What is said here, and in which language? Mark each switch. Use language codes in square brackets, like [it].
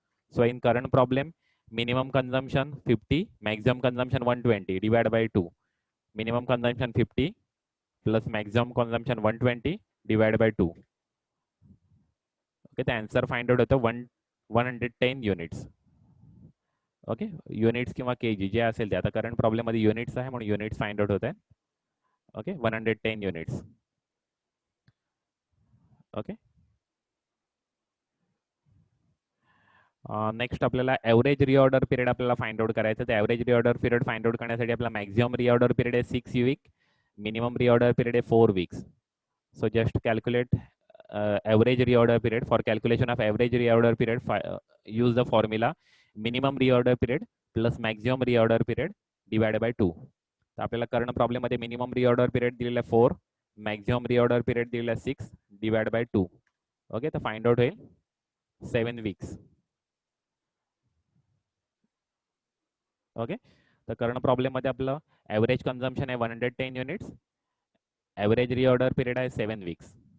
[en] So in current problem minimum consumption 50, maximum consumption 120 divided by 2. Minimum consumption 50 plus maximum consumption 120 divided by 2. Okay, the answer find out होतं 110 units. [mr] Okay, units किंवा KG जे असेल ते. आता current problem मध्ये units आहे म्हणून units find out होत आहे. Okay, 110 units. ओके, नेक्स्ट आपल्याला एव्हरेज रिऑर्डर पिरियड आपल्याला फाइंड आउट करायचं. तर average reorder period find out करण्यासाठी आपला मॅक्झिमम रिऑर्डर पिरियड आहे 6 वीक, मिनिमम रिऑर्डर पिरियड आहे 4 weeks. [en] So just calculate average reorder period. For calculation of average reorder period use the formula minimum reorder period plus maximum reorder period divided by 2. [mr] तर आपल्याला current problem मध्ये minimum reorder period दिलेला आहे 4, maximum reorder period दिलेला 6 divide by 2. Okay, तर find out होईल 7 weeks. Okay, तर current problem मध्ये आपलं ॲव्हरेज कन्झम्पशन आहे 110 युनिट्स, ॲव्हरेज रिऑर्डर पिरियड आहे 7 वीक्स.